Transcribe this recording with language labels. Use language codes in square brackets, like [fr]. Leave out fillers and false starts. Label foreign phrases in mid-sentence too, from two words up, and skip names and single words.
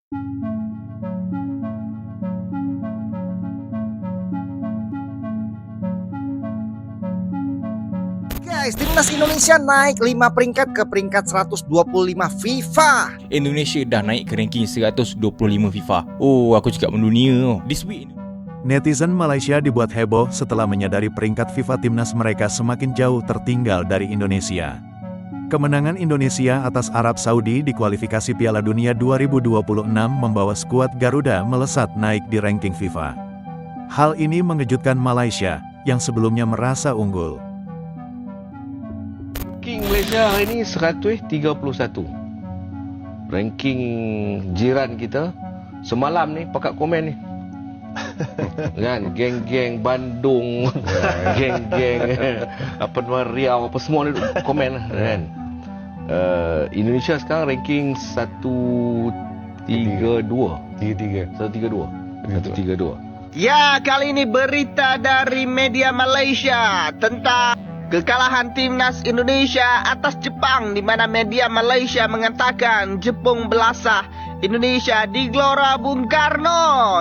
[id] Guys, timnas Indonesia naik 5 peringkat ke peringkat 125 FIFA. [ms] Indonesia dah naik ke ranking 125 FIFA. Oh, aku cakap mendunia. [en] This week [id] Netizen Malaysia dibuat heboh setelah menyadari peringkat FIFA timnas mereka semakin jauh tertinggal dari Indonesia. Kemenangan Indonesia atas Arab Saudi di kualifikasi Piala Dunia 2026 membawa skuad Garuda melesat naik di ranking FIFA. Hal ini mengejutkan Malaysia, yang sebelumnya merasa unggul. [ms] Ranking Malaysia hari ini 131. Ranking jiran kita semalam ni pakat komen ni. Kan geng-geng Bandung, geng-geng Penuan Riau apa semua ni komen kan. Indonesia sekarang ranking 132. [id] Ya, kali ini berita dari media Malaysia tentang kekalahan timnas Indonesia atas Jepang, di mana media Malaysia mengatakan Jepang belasah Indonesia di Gelora Bung Karno.